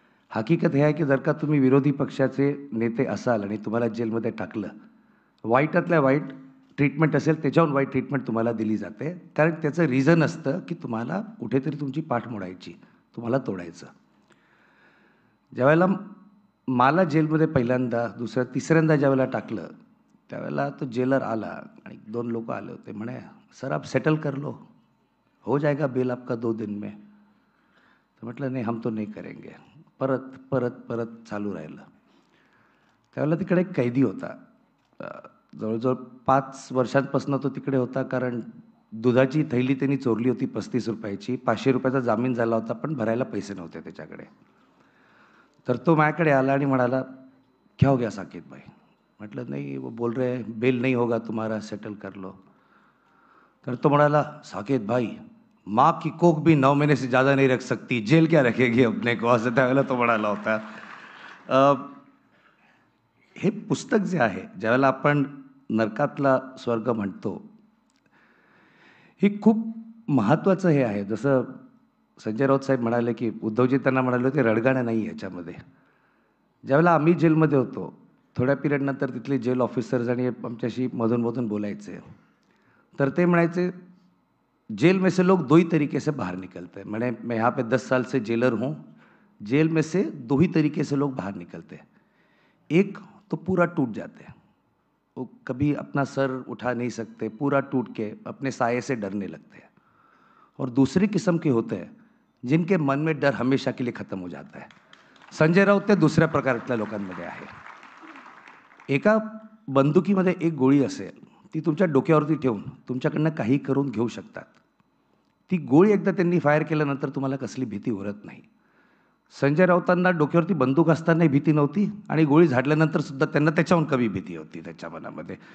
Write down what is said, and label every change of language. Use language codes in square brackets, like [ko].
[mr] हकीकत हे आहे, की जर का तुम्ही विरोधी पक्षाचे नेते असाल आणि तुम्हाला जेलमध्ये टाकलं, वाईटातल्या वाईट ट्रीटमेंट असेल, त्याच्याहून वाईट ट्रीटमेंट तुम्हाला दिली जाते. कारण त्याचं रिझन असतं, की तुम्हाला कुठेतरी तुमची पाठ मोडायची, तुम्हाला तोडायचं. ज्यावेळेला मला जेलमध्ये पहिल्यांदा, तिसऱ्यांदा ज्यावेळेला टाकलं, त्यावेळेला तो जेलर आला आणि 2 लोकं आले होते. म्हणे, [hi] "सर आप सेटल कर लो, हो जाएगा बेल आपका 2 दिन में." [mr] तर म्हटलं, "नाही, [hi] हम तो नहीं करेंगे." [mr] परत, परत, परत चालू राहिलं. त्यावेळेला तिकडे एक कैदी होता. अ, जवळ-जवळ 5 वर्षांपासून तो तिकडे होता, कारण दुधाची थैली त्यांनी चोरली होती ₹35ची. ₹500 जामीन झाला होता, पण भरायला पैसे नव्हते त्याच्याकडे. तर तो माझ्याकडे आला आणि म्हणाला, [hi] "क्या हो गया साकेत भाई?" [mr] म्हटलं, [hi] "नहीं, वो बोल रहे हैं बेल नहीं होगा तुम्हारा, सेटल कर लो." [mr] तर तो म्हणाला, [hi] "साकेत भाई, माँ की कोख भी 9 महीने से ज़्यादा नहीं रख सकती, जेल क्या रखेगी अपने को?" [mr] असं त्यावेळेला तो म्हणाला होता. अ, हे पुस्तक जे आहे, ज्यावेळेला आपण नरकातला स्वर्ग म्हणतो, हे खूप महत्त्वाचं हे आहे. जसं संजय राऊत साहेब म्हणाले, की उद्धवजी त्यांना म्हणाले होते, "रडगाणं नाही याच्यामध्ये." ज्यावेळेला आम्ही जेलमध्ये होतो, थोड्या पिरियडनंतर तिथले जेल ऑफिसर्स आणि आमच्याशी मधून-मधून बोलायचे. तर ते म्हणायचे, [hi] "जेल में से लोग 2 ही तरीके से बाहर निकलते हैं." [mr] म्हणे, [hi] "मैं यहाँ पे 10 साल से जेलर हूँ. जेल में से 2 ही तरीके से लोग बाहर निकलते हैं. एक तो पूरा टूट जाते हैं. वो कभी अपना सर उठा नहीं सकते, पूरा टूट के अपने साये से डरने लगते हैं. और दूसरी किस्म के होते हैं, जिनके मन में डर हमेशा के लिए खत्म हो जाता है." [mr] संजय राऊत ते दुसऱ्या प्रकारच्या लोकांमध्ये आहे. एका बंदुकीमध्ये एक गोळी असेल, ती तुमच्या डोक्यावरती ठेवून तुमच्याकडनं काही करून घेऊ शकतात. ती गोळी एकदा त्यांनी फायर केल्यानंतर तुम्हाला कसली भीती उरत नाही. संजय राऊतांना डोक्यावरती बंदूक असतानाही भीती नव्हती आणि गोळी झाडल्यानंतर सुद्धा त्यांना त्याच्याहून कमी भीती होती त्याच्या मनामध्ये.